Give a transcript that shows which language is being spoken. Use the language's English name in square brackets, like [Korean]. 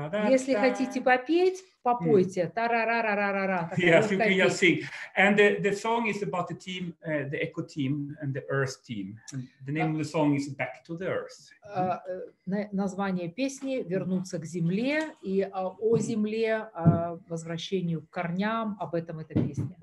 [Russian] Если хотите попеть, попойте. [English] Yes, you can just sing. And the song is about the team, the Eco team and the Earth team. And the name of the song is Back to the Earth. [Russian] Название песни «Вернуться к земле» и о земле, о возвращению к корням, об этом эта песня.